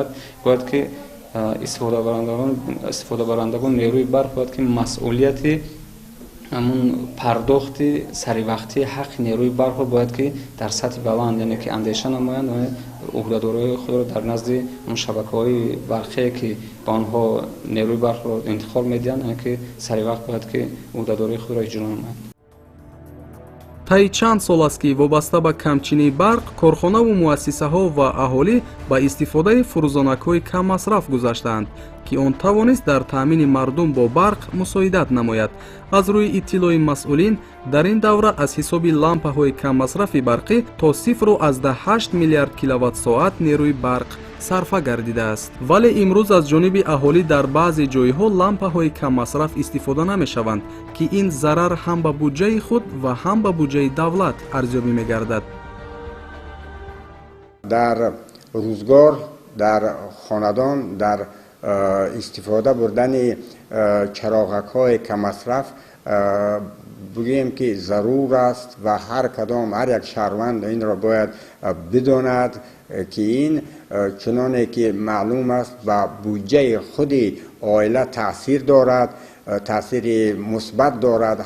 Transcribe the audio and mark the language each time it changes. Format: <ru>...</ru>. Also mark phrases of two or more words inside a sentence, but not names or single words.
<tg>باید که استفاده برندگان نیروی برق باید که مسئولیت همون پرداخت سری وقتی حق نیروی برق باید که در سطح بلند، یعنی که اندیشه نمایند و عهده‌دارای خود را در نزد اون شبکه‌های برقی که با آنها نیروی برق را انتقال می‌دهند، یعنی که سری وقت باید که عهده‌دارای خود را اجرا نمایند. таи чанд сол аст ки вобаста ба камчинии барқ корхонаву муассисаҳо ва аҳолӣ ба истифодаи фурӯзонакҳои каммасраф гузаштаанд ки он тавонист дар таъмини мардум бо барқ мусоидат намояд. аз рӯи иттилои масъулин дар ин давра аз ҳисоби лампаҳои каммасрафи барқӣ то 0.8 миллиард киловаттсоат нерӯи барқ сарфа гардидааст. вале имрӯз аз ҷониби аҳолӣ дар баъзе ҷойҳо лампаҳои каммасраф истифода намешаванд ки ин зарар ҳам ба буҷаи худ ва ҳам ба буҷаи давлат арзёбӣ мегардад. در روزگار در خاندان در استفاده بردن چراغک های کم مصرف بگوییم که ضرور است و هر کدام هر یک شهروند این را باید بداند که این چنانه که معلوم است و بودجه خود عائله تاثیر دارد، تاثیر مثبت دارد.</tg>